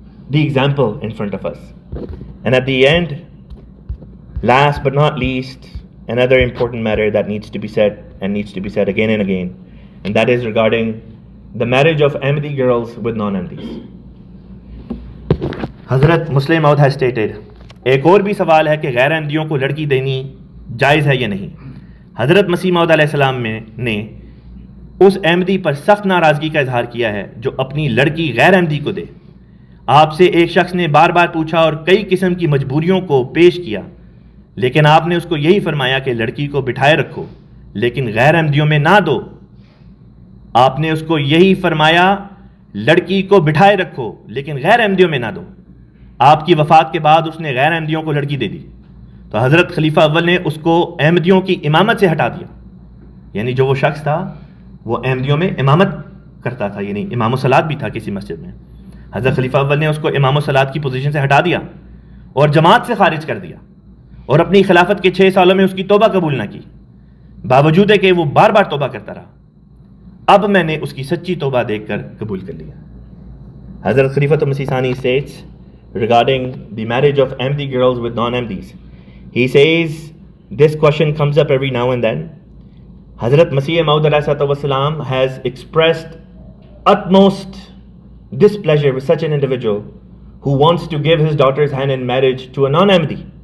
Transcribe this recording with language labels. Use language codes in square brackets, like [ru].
[en] the example in front of us. And at the end, last but not least, another important matter that needs to be said and needs to be said again and again, and that is regarding the marriage of Ahmadi girls with non-Ahmadis. Hazrat Muslim Maud has stated, [ur] ایک اور بھی سوال ہے کہ غیر احمدیوں کو لڑکی دینی جائز ہے یا نہیں. حضرت مسیح موعود علیہ السلام نے اس احمدی پر سخت ناراضگی کا اظہار کیا ہے جو اپنی لڑکی غیر احمدی کو دے. آپ سے ایک شخص نے بار بار پوچھا اور کئی قسم کی مجبوریوں کو پیش کیا، لیکن آپ نے اس کو یہی فرمایا کہ لڑکی کو بٹھائے رکھو لیکن غیر احمدیوں میں نہ دو. آپ نے اس کو یہی فرمایا لڑکی کو بٹھائے رکھو لیکن غیر احمدیوں میں نہ دو. آپ کی وفات کے بعد اس نے غیر احمدیوں کو لڑکی دے دی تو حضرت خلیفہ اول نے اس کو احمدیوں کی امامت سے ہٹا دیا. یعنی جو وہ شخص تھا وہ احمدیوں میں امامت کرتا تھا، یعنی امام الصلاۃ بھی تھا کسی مسجد میں. حضرت خلیفہ اول نے اس کو امام الصلاۃ کی پوزیشن سے ہٹا دیا اور جماعت سے خارج کر دیا، اور اپنی خلافت کے 6 سالوں میں اس کی توبہ قبول نہ کی، باوجود ہے کہ وہ بار بار توبہ کرتا رہا. اب میں نے اس کی سچی توبہ دیکھ کر قبول کر لیا. [en] حضرت خلیفۃ المسیح ثانی states regarding the marriage of Ahmadi girls with non-Ahmadis. He says this question comes up every now and then. Hazrat Masih Maud alayhi wasalam has expressed utmost displeasure with such an individual who wants to give his daughter's hand in marriage to a non-Ahmadi.